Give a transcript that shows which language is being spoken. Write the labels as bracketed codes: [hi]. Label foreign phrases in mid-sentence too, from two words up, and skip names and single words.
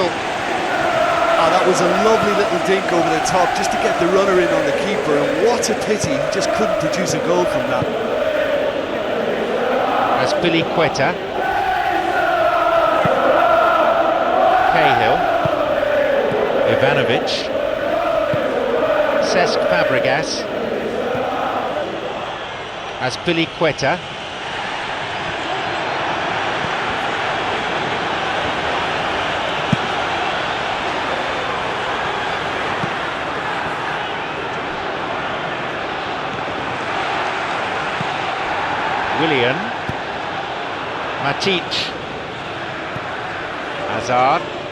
[en] Oh, that was a lovely little dink over the top just to get the runner in on the keeper, and what a pity he just couldn't produce a goal from that. As Billy Quetta. Cahill. Ivanovic. Cesc Fabregas. As Billy Quetta. Willian, Matic, Hazard,